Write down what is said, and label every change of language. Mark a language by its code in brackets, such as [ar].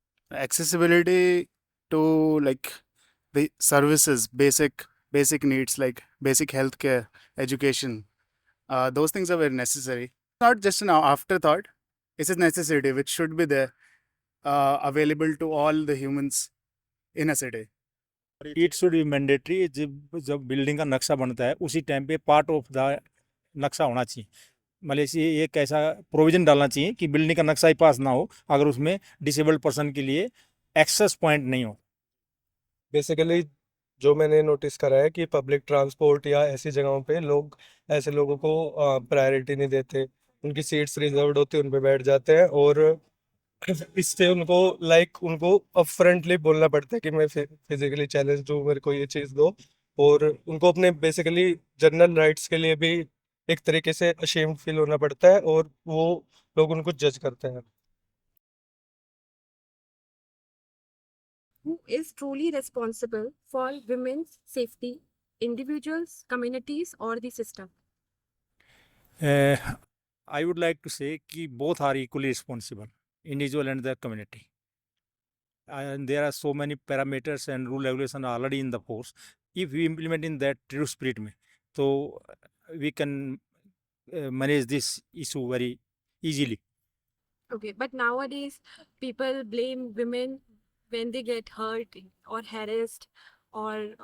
[en] Accessibility to like the services, basic needs like basic healthcare, education, those things are very necessary. Not just an afterthought, it's a necessity which should be there, available to all the humans in a city. It should be mandatory. [hi] जब जब building का नक्शा बनता है उसी time पे part of the नक्शा होना चाहिए। मतलब इसी एक ऐसा प्रोविजन डालना चाहिए कि बिल्डिंग का नक्शा ही पास ना हो अगर उसमें डिसेबल्ड पर्सन के लिए एक्सेस पॉइंट नहीं हो। बेसिकली जो मैंने नोटिस करा है कि पब्लिक ट्रांसपोर्ट या ऐसी जगहों पे लोग ऐसे लोगों को प्रायोरिटी नहीं देते, उनकी सीट्स रिजर्व्ड होती है, उन पे बैठ जाते हैं और इससे उनको उनको अपफ्रंटली बोलना पड़ता है कि मैं फिजिकली चैलेंज हूँ, मेरे को ये चीज़ दो। और उनको अपने बेसिकली जनरल राइट्स के लिए भी एक तरीके से अशेम्ड फील होना पड़ता है और वो लोग उनको जज करते हैं। [en] Who is truly responsible for women's safety, individuals, communities, or the system? I would like to से कि both are equally responsible, individual and the community. And there are so many parameters and rule regulation already in the force. If we implement in that true spirit [hi] में, तो [en] we can manage this issue very easily. Okay, but nowadays people blame women when they get hurt or harassed or